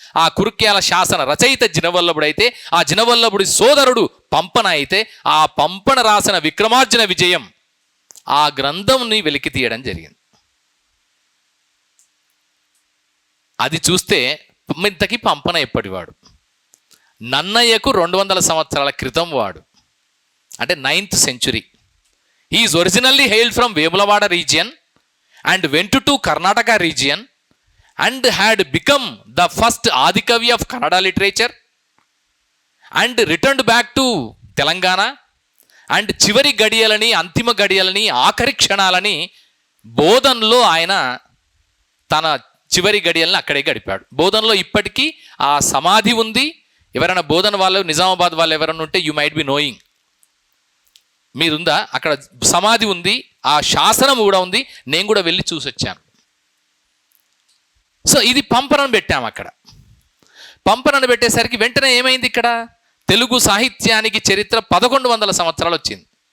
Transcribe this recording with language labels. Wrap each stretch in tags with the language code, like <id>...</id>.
<te>ఆ కురుక్యాల శాసన రచయిత జినవల్లభుడైతే ఆ జినవల్లభుడి సోదరుడు పంపన అయితే ఆ పంపన రాసిన విక్రమార్జున విజయం ఆ గ్రంథంని వెలికి తీయడం జరిగింది. అది చూస్తే ఇంతకీ పంపన ఎప్పటివాడు? నన్నయ్యకు 200 సంవత్సరాల క్రితం వాడు, అంటే 9th century.</te> <en>He is originally hailed from Vemulavada region and went to Karnataka region and had become the first Adikavi of Kannada literature and returned back to Telangana and</en> <te>చివరి గడియలని అంతిమ గడియలని ఆఖరి క్షణాలని బోధన్లో ఆయన తన చివరి గడియలను అక్కడే గడిపాడు. బోధన్లో ఇప్పటికీ ఆ సమాధి ఉంది. ఎవరైనా బోధన వాళ్ళు, నిజామాబాద్ వాళ్ళు ఎవరైనా ఉంటే</te> <en>you might be knowing,</en> <te>మీరుందా, అక్కడ సమాధి ఉంది, ఆ శాసనం కూడా ఉంది, నేను కూడా వెళ్ళి చూసి వచ్చాను. సో ఇది పంపనను పెట్టాము. అక్కడ పంపనను పెట్టేసరికి వెంటనే ఏమైంది, ఇక్కడ తెలుగు సాహిత్యానికి చరిత్ర 1100 సంవత్సరాలు వచ్చింది.</te>